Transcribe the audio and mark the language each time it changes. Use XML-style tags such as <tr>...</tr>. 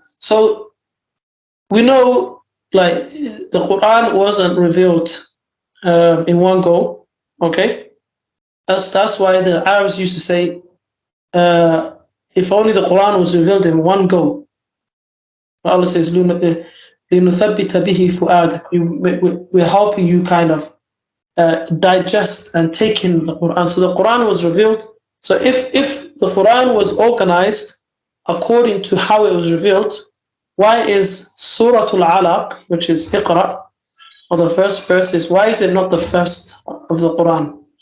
<en>So we know, like, the Quran wasn't revealed in one go. Okay, that's why the Arabs used to say, if only the Quran was revealed in one go.</en> <ar>Allah says, "لِنُثَبِّتَ بِهِ فُؤَادَكَ."</ar> <en>We're helping you kind of digest and take in the Quran. So the Quran was revealed. So if the Quran was organized according to how it was revealed, why is Surah Al-Alaq, which is Iqra, or the first verse, why is it not the first of the Quran?</en>